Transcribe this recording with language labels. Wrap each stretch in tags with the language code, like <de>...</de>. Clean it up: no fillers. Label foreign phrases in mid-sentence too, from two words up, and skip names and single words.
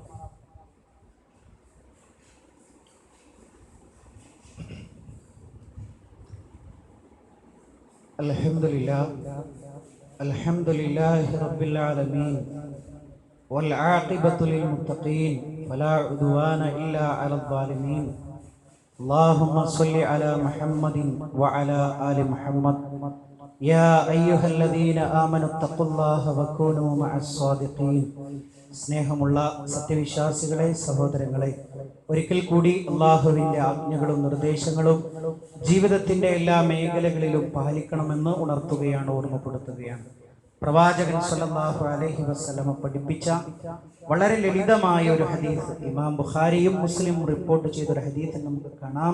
<ar>الحمد لله رب العالمين والعاقبة للمتقين ولا عدوان إلا على الظالمين. اللهم صل على محمد وعلى آل محمد يا أيها الذين آمنوا اتقوا الله وكونوا مع الصادقين.</ar> <ml>സ്നേഹമുള്ള സത്യവിശ്വാസികളെ, സഹോദരങ്ങളെ, ഒരിക്കൽ കൂടി അള്ളാഹുവിൻ്റെ ആജ്ഞകളും നിർദ്ദേശങ്ങളും ജീവിതത്തിൻ്റെ എല്ലാ മേഖലകളിലും പാലിക്കണമെന്ന് ഉണർത്തുകയാണ്, ഓർമ്മപ്പെടുത്തുകയാണ്. പ്രവാചകൻ</ml> <ar>صلى الله عليه وسلم</ar> <ml>പഠിപ്പിച്ച വളരെ ലളിതമായ ഒരു ഹദീസ്, ഇമാം ബുഖാരിയും മുസ്ലിമും റിപ്പോർട്ട് ചെയ്ത ഒരു ഹദീസ് നമുക്ക് കാണാം.</ml>